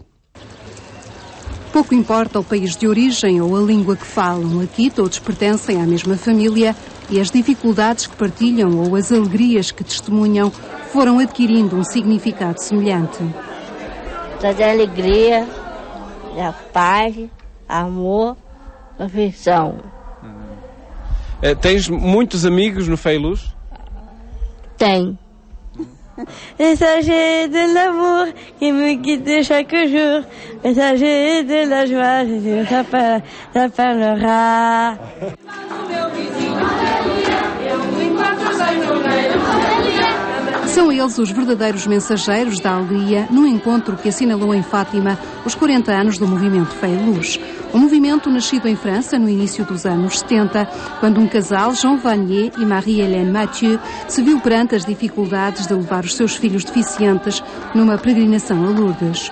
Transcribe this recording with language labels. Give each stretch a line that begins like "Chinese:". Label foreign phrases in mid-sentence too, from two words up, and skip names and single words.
Portuguese: Pouco importa o país de origem ou a língua que falam, aqui todos pertencem à mesma família e as dificuldades que partilham ou as alegrias que testemunham foram adquirindo um significado semelhante. Traz a alegria, a paz, amor, afeição. Tens muitos amigos no Fé e Luz? Tem.
French: Messager de l'amour qui me guide chaque jour, messager de la joie, Jésus t'appellera.
Portuguese: São eles os verdadeiros mensageiros da alegria no encontro que assinalou em Fátima os 40 anos do movimento Fé e Luz. Um movimento nascido em França no início dos anos 70, quando um casal, Jean Vanier e Marie-Hélène Mathieu, se viu perante as dificuldades de levar os seus filhos deficientes numa peregrinação a Lourdes.